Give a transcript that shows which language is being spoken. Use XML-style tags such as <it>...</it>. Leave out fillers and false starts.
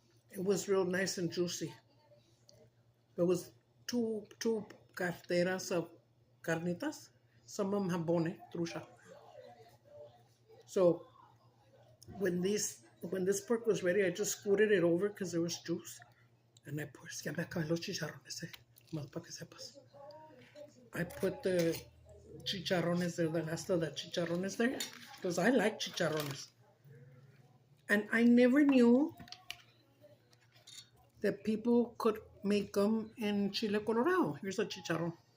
<en>It was real nice and juicy. There was two carteras of carnitas. Some of them have bone, trucha. So when this pork was ready, I just scooted it over because there was juice. And I put,</en> <es>ya me acabé los chicharrones, más para que sepas.</es> <en>I put the chicharrones there, the last of the chicharrones there, because I like chicharrones. And I never knew that people could make them in chile colorado. Here's a chicharrón.</en>